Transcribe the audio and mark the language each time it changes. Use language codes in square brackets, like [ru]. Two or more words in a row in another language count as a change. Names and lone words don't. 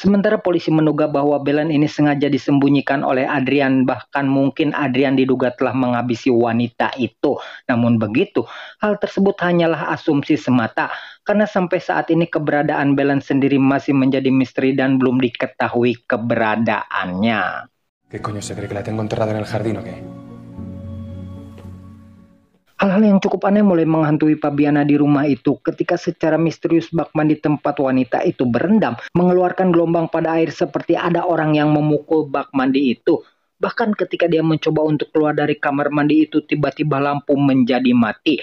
[id] Sementara polisi menduga bahwa Belen ini sengaja disembunyikan oleh Adrian, bahkan mungkin Adrian diduga telah menghabisi wanita itu. Namun begitu, hal tersebut hanyalah asumsi semata, karena sampai saat ini keberadaan Belen sendiri masih menjadi misteri dan belum diketahui keberadaannya. [es] ¿Qué coño se cree que la tengo enterrada en el jardín o qué? [id] Hal-hal yang cukup aneh mulai menghantui Fabiana di rumah itu ketika secara misterius bak mandi tempat wanita itu berendam, mengeluarkan gelombang pada air seperti ada orang yang memukul bak mandi itu. Bahkan ketika dia mencoba untuk keluar dari kamar mandi itu, tiba-tiba lampu menjadi mati.